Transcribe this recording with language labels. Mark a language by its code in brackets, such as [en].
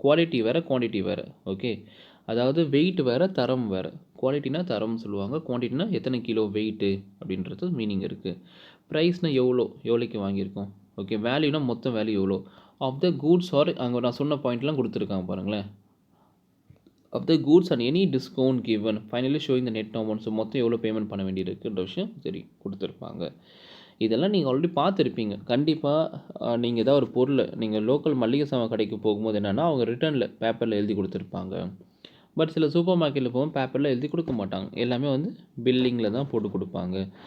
[ta] Quality வேறு, quantity வேறு. Okay, அதாவது வெயிட் வேறு, தரம் வேறு. குவாலிட்டினா தரம்னு சொல்லுவாங்க, குவான்டிட்டினா எத்தனை கிலோ வெயிட்டு அப்படின்றது மீனிங் இருக்குது. ப்ரைஸ்னால் எவ்வளோக்கு வாங்கியிருக்கோம். ஓகே, வேல்யூனா மொத்தம் வேல்யூ எவ்வளோ [en] of the goods are, [ta] அங்கே நான் சொன்ன பாயிண்ட்லாம் கொடுத்துருக்காங்க பாருங்களேன். [en] of the goods and any discount given, finally showing the net amount. [ta] So மொத்தம் எவ்வளோ பேமெண்ட் பண்ண வேண்டியிருக்குன்ற விஷயம் சரி கொடுத்துருப்பாங்க. இதெல்லாம் நீங்கள் ஆல்ரெடி பார்த்துருப்பீங்க கண்டிப்பாக. நீங்கள் ஏதாவது ஒரு பொருள் நீங்கள் லோக்கல் மளிகை சாமான் கடைக்கு போகும்போது என்னென்னா, அவங்க ரிட்டனில் பேப்பரில் எழுதி கொடுத்துருப்பாங்க. பட் சில சூப்பர் மார்க்கெட்டில் போகும்போது பேப்பரில் எழுதி கொடுக்க மாட்டாங்க, எல்லாமே வந்து பில்லிங்கில் தான் போட்டு கொடுப்பாங்க.